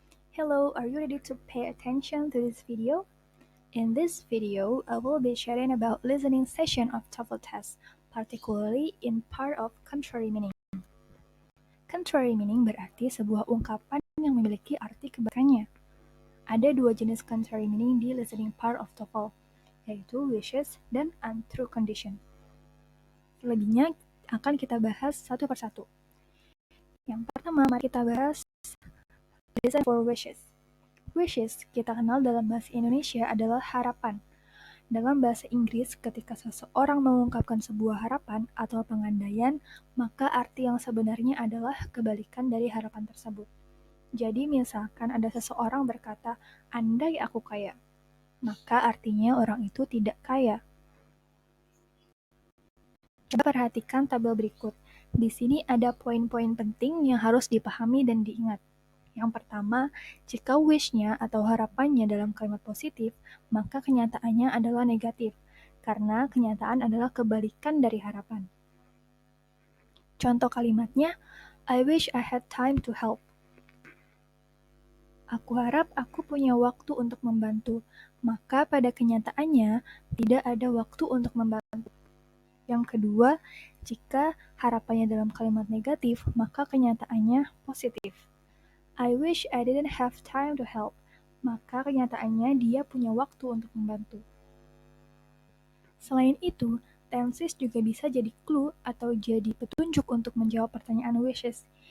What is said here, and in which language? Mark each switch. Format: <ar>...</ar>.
<en>Hello, are you ready to pay attention to this video? In this video, I will be sharing about listening session of TOEFL test, particularly in part of contrary meaning.</en> <id>Contrary meaning berarti sebuah ungkapan yang memiliki arti kebalikannya. Ada dua jenis contrary meaning di listening part of TOEFL, yaitu wishes dan untrue condition. Selebihnya akan kita bahas satu persatu. Yang pertama, mari kita bahas reason for wishes. Wishes kita kenal dalam bahasa Indonesia adalah harapan. Dalam bahasa Inggris, ketika seseorang mengungkapkan sebuah harapan atau pengandaian, maka arti yang sebenarnya adalah kebalikan dari harapan tersebut. Jadi misalkan ada seseorang berkata, "Andai aku kaya," maka artinya orang itu tidak kaya. Coba perhatikan tabel berikut. Di sini ada poin-poin penting yang harus dipahami dan diingat. Yang pertama, jika wish-nya atau harapannya dalam kalimat positif, maka kenyataannya adalah negatif, karena kenyataan adalah kebalikan dari harapan.</id> <en>Contoh kalimatnya, I wish I had time to help.</en> <id>Aku harap aku punya waktu untuk membantu, maka pada kenyataannya tidak ada waktu untuk membantu. Yang kedua, jika harapannya dalam kalimat negatif, maka kenyataannya positif.</id> <en>I wish I didn't have time to help.</en> <id>Maka kenyataannya dia punya waktu untuk membantu. Selain itu, tenses juga bisa jadi clue atau jadi petunjuk untuk menjawab pertanyaan wishes.</id>